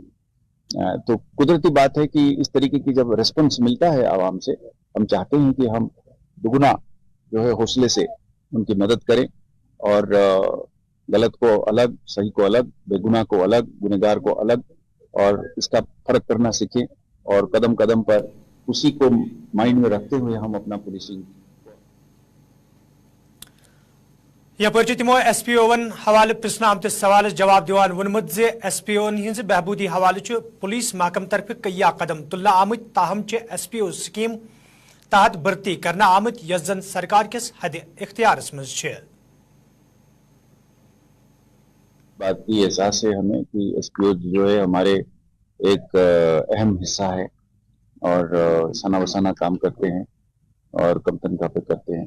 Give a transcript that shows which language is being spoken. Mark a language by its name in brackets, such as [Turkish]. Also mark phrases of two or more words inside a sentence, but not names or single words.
[Hindi] तो कुदरती बात है कि इस तरीके की जब रिस्पॉन्स मिलता है आवाम से, हम चाहते हैं कि हम दुगुना जो है हौसले से उनकी मदद करें, और गलत को अलग, सही को अलग, बेगुनाह को अलग, गुनहगार को अलग, और इसका फर्क करना सीखें, और कदम कदम पर उसी को माइंड में रखते हुए हम अपना पुलिसिंग। [Kashmiri] यपर तमो SPO हवाले पृछन आमत सवाल जवाब दिवान वोनमुत SPO हिंज बहबूदी हवाले पुलिस महकम तरफ कई कदम तुलना आमत, ताहम SPO स्कीम तहत भर्ती करना आमत यस जन सरकार किस हद इख्तियारस मज [Hindi] बात की एहसास है हमें कि SPO जो है हमारे एक अहम हिस्सा है, और सना बसाना काम करते हैं और कम तनख्वाह पे करते हैं।